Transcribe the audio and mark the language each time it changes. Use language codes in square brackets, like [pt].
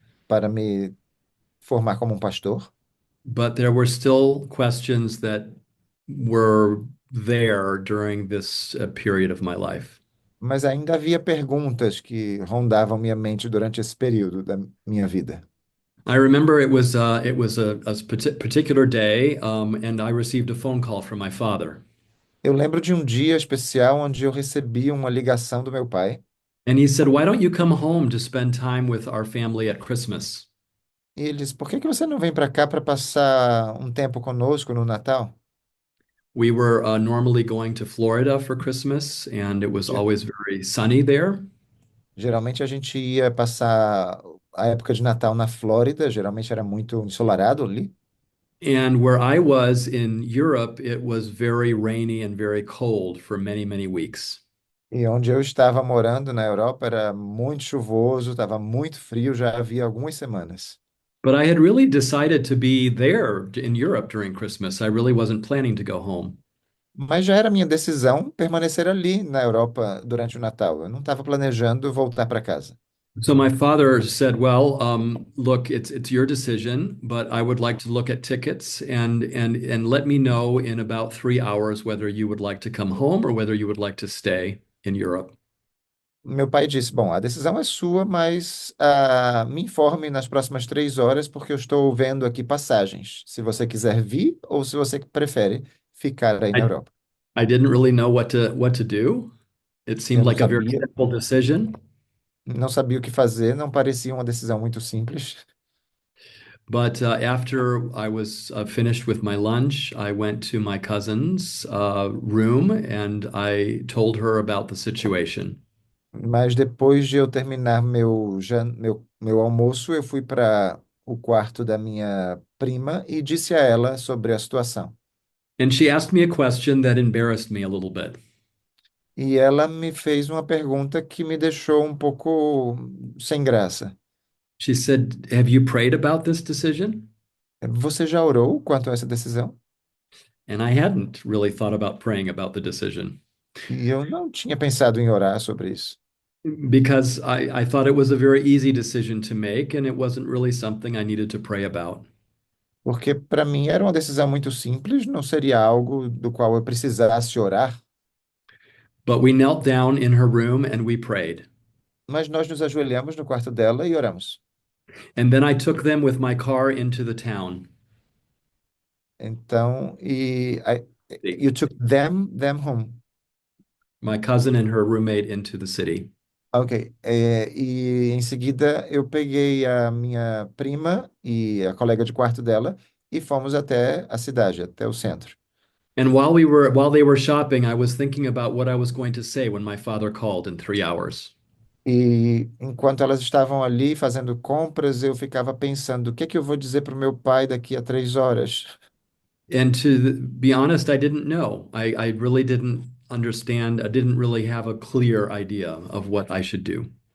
[pt] para me formar como um pastor, [en] but there were still questions that were there during this period of my life. [pt] mas ainda havia perguntas que rondavam minha mente durante esse período da minha vida. [en] I remember it was a particular day, and I received a phone call from my father. [pt] Eu lembro de um dia especial onde eu recebi uma ligação do meu pai [en] And he said, "Why don't you come home to spend time with our family at Christmas?" [pt] e ele disse: Por que que você não vem para cá para passar um tempo conosco no Natal? [en] We were normally going to Florida for Christmas, and it was Ge- always very sunny there. [pt] Geralmente a gente ia passar a época de Natal na Flórida, geralmente era muito ensolarado ali. [en] And where I was in Europe, it was very rainy and very cold for many, many weeks. [pt] E onde eu estava morando na Europa era muito chuvoso, estava muito frio, já havia algumas semanas. [en] But I had really decided to be there in Europe during Christmas. I really wasn't planning to go home. [pt] Mas já era minha decisão permanecer ali na Europa durante o Natal. Eu não estava planejando voltar para casa. [en] So my father said, "Well, look, it's your decision, but I would like to look at tickets and let me know in about 3 hours whether you would like to come home or whether you would like to stay in Europe." [pt] Meu pai disse: Bom, a decisão é sua, mas me informe nas próximas 3 horas, porque eu estou vendo aqui passagens. Se você quiser vir ou se você prefere ficar aí na [en] I [pt] Europa. [en] I didn't really know what to do. It [pt] Eu [en] seemed like a very simple decision. [pt] não sabia o que fazer, não parecia uma decisão muito simples. [en] But after I was finished with my lunch, I went to my cousin's room and I told her about the situation. [pt] Mas depois de eu terminar meu almoço, eu fui para o quarto da minha prima e disse a ela sobre a situação. [en] And she asked me a question that embarrassed me a little bit. [pt] E ela me fez uma pergunta que me deixou um pouco sem graça. [en] She said, "Have you prayed about this decision?" [pt] Você já orou quanto a essa decisão? [en] And I hadn't really thought about praying about the decision [pt] E eu não tinha pensado em orar sobre isso, [en] because I thought it was a very easy decision to make and it wasn't really something I needed to pray about. [pt] porque para mim era uma decisão muito simples, não seria algo do qual eu precisasse orar, [en] But we knelt down in her room and we prayed. [pt] mas nós nos ajoelhamos no quarto dela e oramos. [en] And then I took them with my car into the town. [pt] Então, [en] you took them home. My cousin and her roommate into the city. Ok. [pt] E em seguida eu peguei a minha prima e a colega de quarto dela e fomos até a cidade, até o centro. [en] And while they were shopping, I was thinking about what I was going to say when my father called in 3 hours. [pt] E enquanto elas estavam ali fazendo compras, eu ficava pensando, o que é que eu vou dizer para o meu pai daqui a 3 horas? [en] And to be honest, I didn't know. I really didn't understand. I didn't really have a clear idea of what I should do.